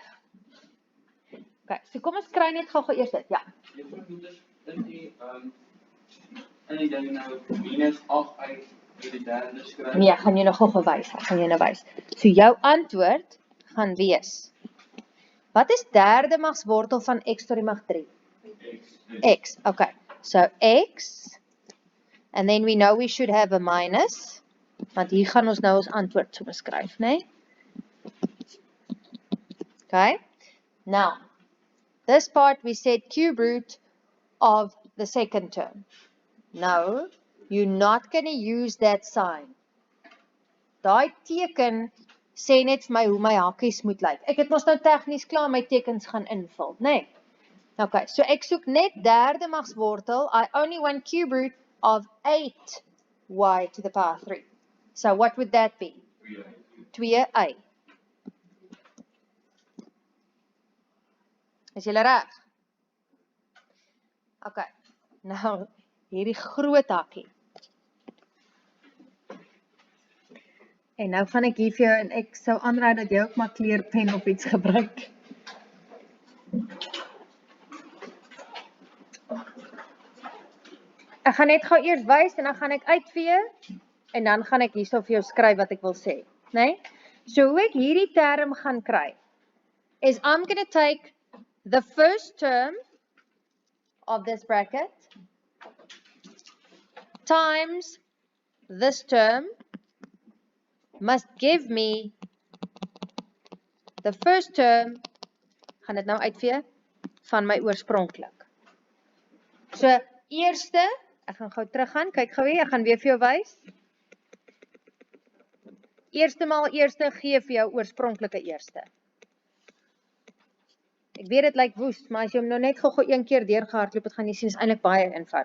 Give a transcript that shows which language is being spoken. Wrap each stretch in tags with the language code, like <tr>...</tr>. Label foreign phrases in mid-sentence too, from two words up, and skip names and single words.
<af>Okay, so kom ons kry net gou eers dit, ja. In die ding nou minus 8 uit die derde skryf. Nee, gaan jy nog gou wys, gaan jy nou wys. So jou antwoord gaan wees. Wat is derde magswortel van x tot die mag 3?</af> <en>X, okay. So x, and then we know we should have a minus,</en> <af>want hier gaan ons nou ons antwoord so beskryf, né?</af> <en>Okay, now, this part we said cube root of the second term. No, you're not going to use that sign.</en> <af>Daai teken sê net vir my hoe my hakies moet lyk. Ek het mos nou tegnies klaar my tekens gaan invul, né? Okay, so ek soek net derde magswortel.</af> <en>I only want cube root of 8y to the power 3. So what would that be? 2a.</en> <af>Is julle reg? Okay, nou hierdie groot hakkie. En nou gaan ek hier vir jou, en ek sou aanraai dat jy ook maar kleurpen of iets gebruik. Ek gaan net gou eers wys en dan gaan ek uitvee. En dan gaan ek hierso vir jou skryf wat ek wil sê, né? So hoe ek hierdie term gaan kry is</af> <en>I'm going to take the first term of this bracket times this term must give me the first term,</en> <af>gaan dit nou uitvee, van my oorspronklik. So, eerste, ek gaan gou teruggaan, kyk gou weer, ek gaan weer vir jou wys. Eerste maal eerste gee vir jou oorspronklike eerste. Ek weet dit lyk woes, maar as jy hom nou net gou een keer deurgehardloop het, gaan jy sien, is eintlik baie eenvoudig.</af>